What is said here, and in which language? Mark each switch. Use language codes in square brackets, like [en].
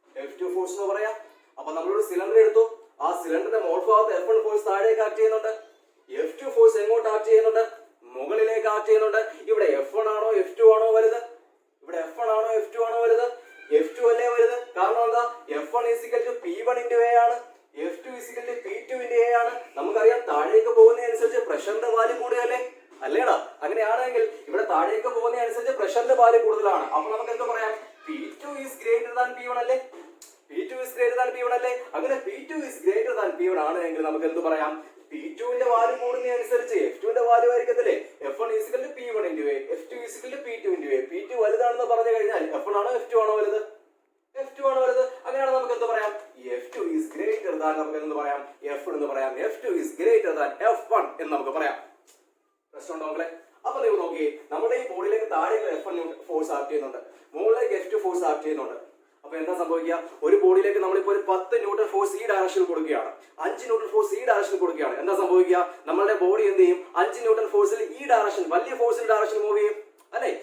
[ml] F2 force എന്ന് പറയാം. അപ്പൊ നമ്മളൊരു സിലിണ്ടർ എടുത്തു, ആ സിലിണ്ടറിന്റെ മോൾ ഭാഗത്ത് F1 ഫോഴ്സ് താഴേക്ക് ആക്ട് ചെയ്യുന്നുണ്ട്, F2 ഫോഴ്സ് എങ്ങോട്ട് ആക്ട് ചെയ്യുന്നുണ്ട്? മുകളിലേക്ക് ആക്ട് ചെയ്യുന്നുണ്ട്. ഇവിടെ F1 ആണോ F2 ആണോ വലുത്? ഇവിടെ F1 ആണോ F2 ആണോ വലുത്? F2 അല്ലേ വലുത്. കാരണം എന്താ? [en] F1 P1 into A ആണ്, F2 P2 into A ആണ്. [ml] നമുക്കറിയാം താഴേക്ക് പോകുന്നതനുസരിച്ച് പ്രഷറിന്റെ വാല്യൂ കൂടുതലല്ലേ, അല്ലേടാ? അങ്ങനെയാണെങ്കിൽ ഇവിടെ താഴേക്ക് പോകുന്നതനുസരിച്ച് പ്രഷറിന്റെ വാല്യൂ കൂടുതലാണ്. അപ്പൊ നമുക്ക് എന്താ പറയാം? [en] P2 is greater than P1 അല്ലേ? P2 is greater than P1 അല്ലേ? [ml] അങ്ങനെ [en] P2 is greater than P1 [ml] ആണ് എങ്കിൽ നമുക്ക് എന്ത് പറയാം? P2 ന്റെ വാല്യൂ കൂടുന്നതനുസരിച്ച് F2 ന്റെ value ആയിരിക്കത്തില്ലേ? [en] F1 is equal to P1 into A, F2 is equal to P2 into A. [ml] P2 വലുതാണെന്ന് പറഞ്ഞു കഴിഞ്ഞാൽ F1 ആണോ F2 ആണോ വലുത്? F2 ആണോ വലുത്. അങ്ങനെയാണ് നമുക്ക് എന്ത് പറയാം? [en] F2 is greater than [ml] നമുക്ക് എന്ത് പറയാം? F1 എന്ന് പറയാം. [en] F2 is greater than F1 [ml] എന്ന് നമുക്ക് പറയാം. പ്രശ്നമുണ്ടോ മക്കളെ? അപ്പൊ നിങ്ങൾ നോക്കിയേ, നമ്മുടെ ഈ ബോഡിയിലേക്ക് താഴെ F1 ഫോഴ്സ് ആക്ട് ചെയ്യുന്നുണ്ട്, മുകളിലേക്ക് F2 ഫോഴ്സ് ആക്ട് ചെയ്യുന്നുണ്ട്. അപ്പൊ എന്താ സംഭവിക്കുക? ഒരു ബോഡിയിലേക്ക് നമ്മളിപ്പോ ഒരു 10 ന്യൂട്ടൺ ഫോഴ്സ് ഈ ഡയറക്ഷനിൽ കൊടുക്കുകയാണ്, 5 ന്യൂട്ടൺ ഫോഴ്സ് ഈ ഡയറക്ഷനിൽ കൊടുക്കുകയാണ്. എന്താ സംഭവിക്കുക? നമ്മുടെ ബോഡി എന്ത് ചെയ്യും? 5 ന്യൂട്ടൺ ഫോഴ്സിൽ ഈ ഡയറക്ഷൻ, വലിയ ഫോഴ്സിന്റെ ഡയറക്ഷൻ മൂവ് ചെയ്യും അല്ലെ?